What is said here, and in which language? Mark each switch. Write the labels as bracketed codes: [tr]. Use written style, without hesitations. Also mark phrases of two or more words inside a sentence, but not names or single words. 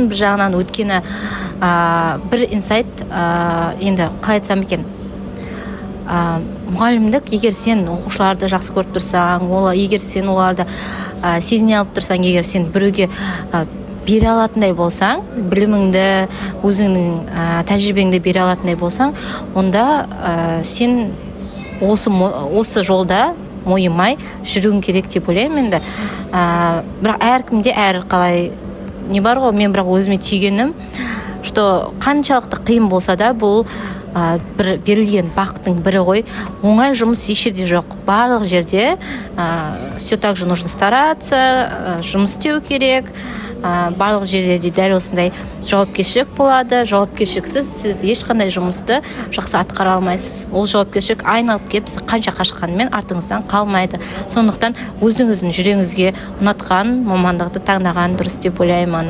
[kk] Bir жағынан өткені бір инсайт, енді қалай айтсам екен, мұғалімдік, егер сен оқушыларды жақсы көріп тұрсаң, егер сен оларды сезіне алып тұрсаң, егер сен біреуге бере алатындай болсаң, біліміңді, өзіңнің тәжірибеңді бере алатындай болсаң, онда сен осы жолда мойымай жүруің керек деп ойлаймын енді. Бірақ әркімде қалай не бар ғой, мен бірақ өзіме түйгенім, что қаншалықты қиын болса да бұл бір берілген бақыттың бірі ғой. Оңай жұмыс еш жерде жоқ. Барлық жерде [ru] все так же нужно стараться, [kk] жұмыс істеу керек. Барлық жерде де дәл осындай жауапкершілік болады. Жауапкершіліксіз сіз ешқандай жұмысты жақсы атқара алмайсыз. Ол жауапкершілік айналып келіп сіз қанша қашқанымен артыңыздан қалмайды. Сондықтан өзіңіздің жүрегіңізге ұнатқан мамандықты таңдаған дұрыс деп ойлаймын.